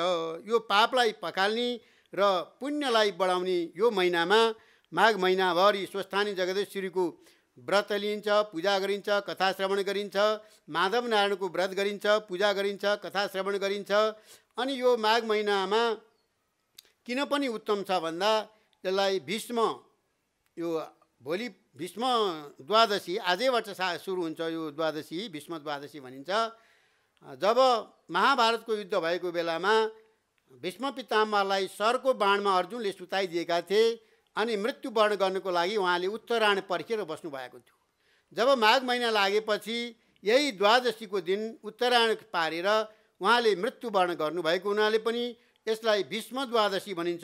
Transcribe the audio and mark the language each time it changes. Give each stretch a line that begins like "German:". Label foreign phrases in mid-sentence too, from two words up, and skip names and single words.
Nepali: यो पापलाई पखाल्ने र पुण्यलाई बढाउने यो महिनामा माघ महिनाभरि स्वस्थानी जगदीश्वरीको व्रत लिइन्छ, पूजा गरिन्छ, कथा श्रवण गरिन्छ, माधव नारायणको व्रत गरिन्छ, पूजा गरिन्छ, कथा श्रवण गरिन्छ। अनि यो माघ महिनामा किन पनि उत्तम छ भन्दा यसलाई भीष्म, यो भोलि भीष्म द्वादशी आजैबाट सुरु हुन्छ। यो द्वादशी भीष्म द्वादशी भनिन्छ। जब महाभारतको युद्ध भएको बेलामा भीष्म पितामहलाई सरको बाणमा अर्जुनले सुताइदिएका थिए अनि मृत्युवरण गर्नको लागि उहाँले उत्तरायण पर्खेर बस्नु भएको थियो। जब माघ महिना लागेपछि यही द्वादशीको दिन उत्तरायण पारेर उहाँले मृत्युवरण गर्नुभएको हुनाले पनि यसलाई भीष्म द्वादशी भनिन्छ।